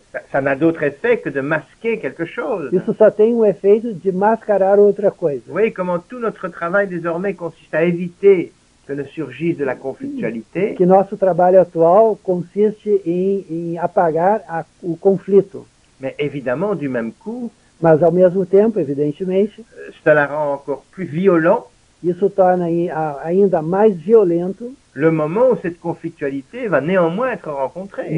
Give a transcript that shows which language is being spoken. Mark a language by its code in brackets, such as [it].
[fr] Ça n'a d'autre effet que de masquer quelque chose. [pt] Isso só tem um efeito de mascarar outra coisa. [fr] Vous voyez comment tout notre travail désormais consiste à éviter que ne surgisse de la conflictualité. [pt] Que nosso trabalho atual consiste em apagar o conflito. [fr] Mais évidemment, du même coup, [pt] Mas, ao mesmo tempo, evidentemente, [fr] cela rend encore plus violent [pt] isso torna ainda mais violento [fr] le moment où cette conflictualité va néanmoins être rencontrée.